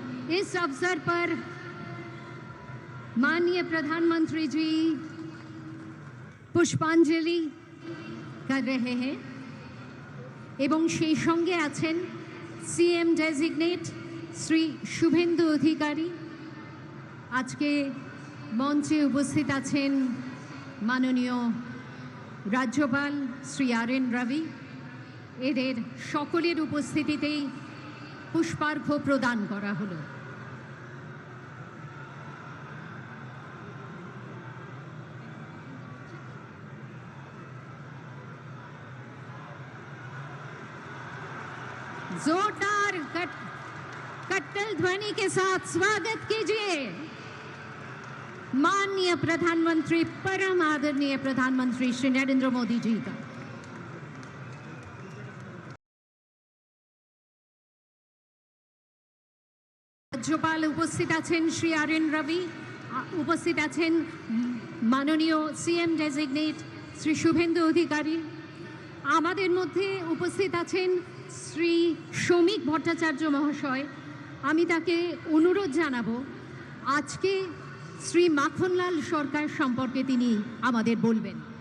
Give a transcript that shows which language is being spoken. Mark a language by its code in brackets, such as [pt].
[hi] इस अवसर पर माननीय प्रधानमंत्री जी पुष्पांजलि कर रहे हैं एवं [bn] সেই সঙ্গে আছেন সিএম ডেজিগনেট শ্রী শুভেন্দু অধিকারী। আজকে মঞ্চে উপস্থিত আছেন মাননীয় রাজ্যপাল শ্রী আর.এন. রবি। এদের সকলের উপস্থিতিতেই পুষ্পার্ঘ্য প্রদান করা হলো। [hi] जोरदार कट्टल ध्वनि के साथ स्वागत कीजिए माननीय प्रधानमंत्री, परम आदरणीय प्रधानमंत्री श्री नरेंद्र मोदी जी का। [bn] राज्यपाल उपस्थित आছেন श्री আর.এন. রবি, উপস্থিত আছেন মাননীয় সিএম ডেজিগনেট শ্রী শুভেন্দু অধিকারী। আমাদের মধ্যে উপস্থিত আছেন শ্রী শ্রমিক ভট্টাচার্য মহাশয়। আমি তাকে অনুরোধ জানাবো আজকে শ্রী মাখনলাল সরকার সম্পর্কে তিনি আমাদের বলবেন।